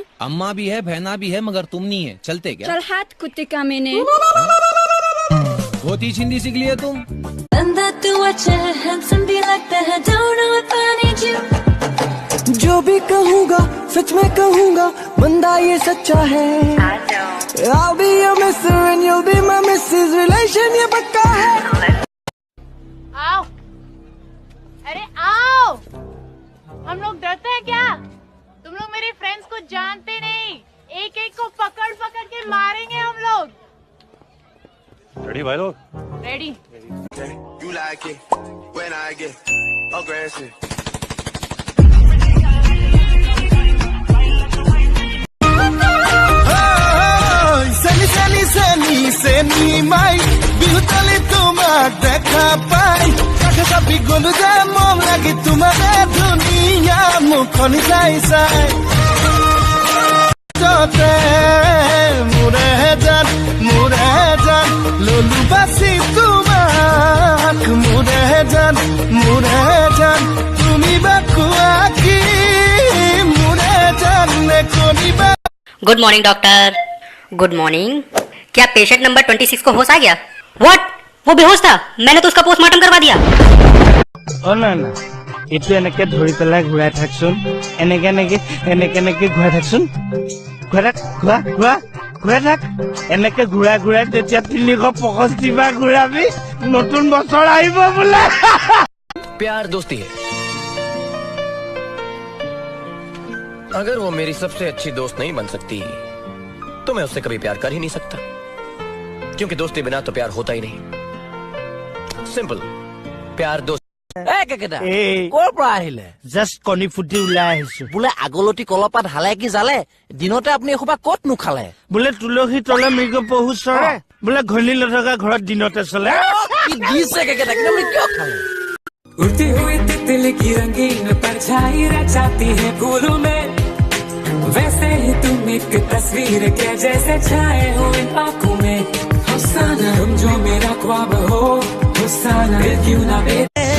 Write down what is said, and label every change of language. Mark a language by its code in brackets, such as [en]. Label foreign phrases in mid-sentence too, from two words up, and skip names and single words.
[hi] अम्मा भी है, बहना भी है, मगर तुम नहीं है। चलते क्या? चल हाथ कुत्ते का मैंने। बहुत ही हिंदी सीख लिया तुम। जो भी कहूँगा सच में कहूँगा, बंदा ये सच्चा है। [en] I'll be your mister and you'll be my missus, relation [hi] ये पक्का है। आओ, अरे आओ। हम लोग डरते हैं क्या? तुम लोग मेरे फ्रेंड्स को जानते नहीं, एक एक को पकड़ पकड़ के मारेंगे हम लोग। रेडी भाई लोग? रेडी। [en] You like it when I get aggressive. [as] চেনি মাই বিহুতালি তোমাক দেখা পাই, কাষে চাপি গলো যে মন লাগি তোমাৰে ধুনীয়া মুখনি চাই চাই। যতে মোৰে জান ললো বাচি তোমাক, মোৰে জান তুমি বা কোৱা কি, মোৰে জান নে কনিবা। [en] Good morning doctor. Good morning. [hi] क्या पेशेंट नंबर 26 को होश आ गया? व्हाट? वो बेहोश था, मैंने तो उसका पोस्टमार्टम करवा दिया। [as] ओ ना ना, इतु এনেকে ধৰি পেলাই ঘূৰাই থাকচোন, এনেকে ঘূৰাই থাকচোন, ঘূৰাই থাক, এনেকে ঘূৰাই তেতিয়া 365 বাৰ ঘূৰাবি, নতুন বছৰ আহিব বোলে। [hi] प्यार दोस्ती है। अगर वो मेरी सबसे अच्छी दोस्त नहीं बन सकती तो मैं उससे कभी प्यार कर ही नहीं सकता, क्योंकि दोस्ती बिना तो प्यार होता ही नहीं। सिंपल। प्यार दोस्त। [as] কৰ পৰা আহিলে? জাষ্ট কণী ফুটি ওলাই আহিছো। বোলে আগলতি কলপাত হালে কি জালে, দিনতে আপুনি এসোপা ক'ত নুখালে? বোলে তুলসী তলে মৃগ পহু চৰে, বোলে ঘনী নথকা ঘৰত দিনতে চলে। কি দিছে কেকেটা, কিন্তু আপুনি কিয় খালে? [hi] उड़ती हुई तितली की रंगीन परछाई रचाती है फूलों में, वैसे ही तुम एक तस्वीर के जैसे छाए हो इन आँखों में। हुस्साना तुम जो मेरा ख्वाब हो, हुस्साना दिल क्यों ना